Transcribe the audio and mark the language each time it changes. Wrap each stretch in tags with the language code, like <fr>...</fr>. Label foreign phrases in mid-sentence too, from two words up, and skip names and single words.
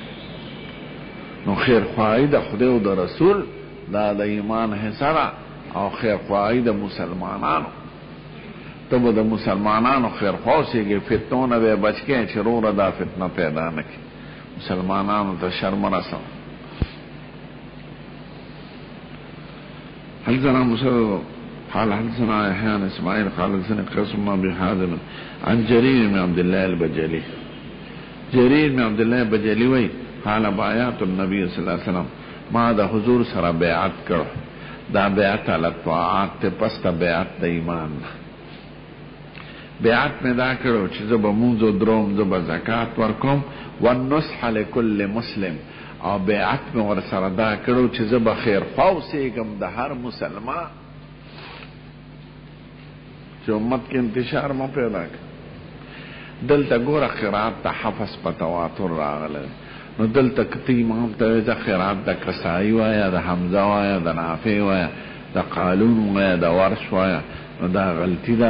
<ps>نو خیر خواهی د خدای او د رسول دا د ایمان حصه ده او خیر خواهی د مسلمانانو. ته به د مسلمانانو خیر خوا اوسېږي، فتنو نه به بچ کړې چې وروره دا فتنه پیدا نه کړي، مسلمانانو ته شر مه رسوه.</ps> <ar>حدثنا مسدد قال حدثنا يحيى بن اسماعيل قال حدثنا قاسم بن ابي حازم عن جرير بن عبد الله البجلي. جرير بن عبد الله البجلي وی قال بايعت النبي صلى الله عليه وسلم،</ar> <ps>ما د حضور سره بیعت کړ. دا بیعت</ps> <ar>علی الطاعات</ar> <ps>ته پس ته بیعت د ایمان. بیعت مې دا کړو چې زه به مونځ او دروم، زه به زکات ورکوم،</ps> <ar>والنصح لكل مسلم،</ar> <ps>او بیعت مې ورسره دا کړو چې زه به خیر خوا اوسېږم د هر مسلمان، چې امت کې انتشار مه پیدا کړي. دلته ګوره قرات ته حفظ په تواتر راغلی، نو دلته کته امام ته د قرات د کسائی وایا، د حمزه وایا، د نافع وایا، د قالون وایا، د ورش وایا، نو دا غلطی ده.</ps>